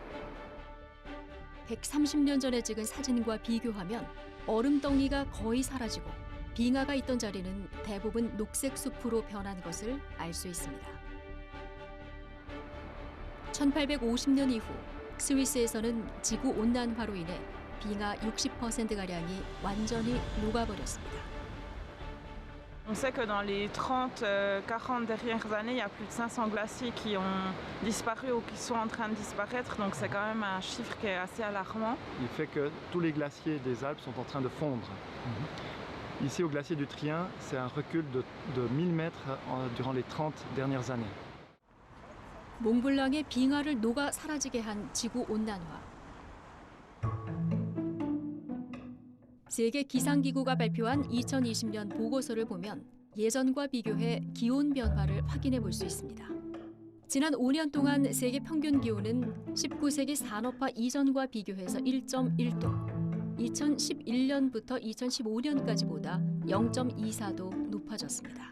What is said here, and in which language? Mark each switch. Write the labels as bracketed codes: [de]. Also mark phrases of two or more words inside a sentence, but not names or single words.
[ko] 130년 전에 찍은 사진과 비교하면 얼음덩이가 거의 사라지고 빙하가 있던 자리는 대부분 녹색 숲으로 변한 것을 알 수 있습니다. 1850년 이후 스위스에서는 지구온난화로 인해 빙하 60%가량이 완전히 녹아버렸습니다. [fr] On sait que dans les 30-40 dernières années, il y a plus de 500 glaciers qui ont disparu ou qui sont en train de disparaître, donc c'est quand même un chiffre qui est assez alarmant. Il fait que tous les glaciers des Alpes sont en train de fondre. Ici, au glacier du Trien, c'est un recul de 1000 mètres durant les 30 dernières années. [ko] 몽블랑의 빙하를 녹아 사라지게 한 지구 온난화. 세계 기상기구가 발표한 2020년 보고서를 보면 예전과 비교해 기온 변화를 확인해 볼 수 있습니다. 지난 5년 동안 세계 평균 기온은 19세기 산업화 이전과 비교해서 1.1도, 2011년부터 2015년까지보다 0.24도 높아졌습니다.